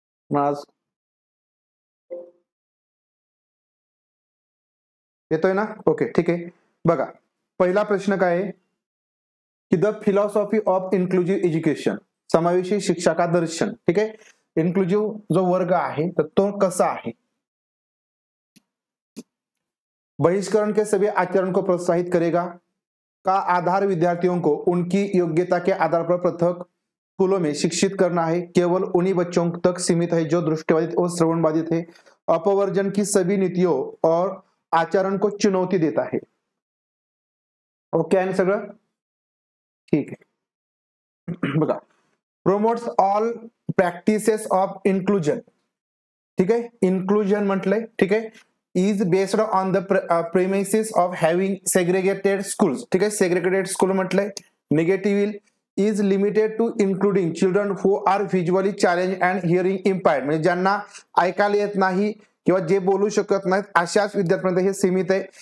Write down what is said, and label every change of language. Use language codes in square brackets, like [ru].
[mr] आज येतोय ना? ओके, ठीक आहे. बघा, पहिला प्रश्न काय आहे की [en] the philosophy of inclusive education, [hi] समावेशी शिक्षा का दर्शन. [mr] ठीक आहे, इन्क्लुझिव्ह जो वर्ग आहे तर तो कसा आहे? [hi] बहिष्करण के सभी आचरण को प्रोत्साहित करेगा का आधार विद्यार्थियों को उनकी योग्यता के आधार पर पृथक स्कूलों में शिक्षित करना है, केवल उन्हीं बच्चों तक सीमित है जो दृष्टिबाधित और श्रवण बाधित है, अपवर्जन की सभी नीतियों और आचरण को चुनौती देता है. [mr] ओके आहे सगळं? ठीक आहे. [en] बघा, promotes all practices of inclusion. [mr] ठीक आहे, इन्क्लुजन म्हटलंय. ठीक आहे, [en] is based on the premises of having segregated schools. [mr] ठीक आहे, [en] segregated school [mr] म्हटलंय. [en] Negative is limited to including children who are visually challenged and hearing impaired, [mr] म्हणजे ज्यांना ऐकायला येत नाही किंवा जे बोलू शकत नाहीत अशाच विद्यार्थ्यांपर्यंत हे सीमित आहे.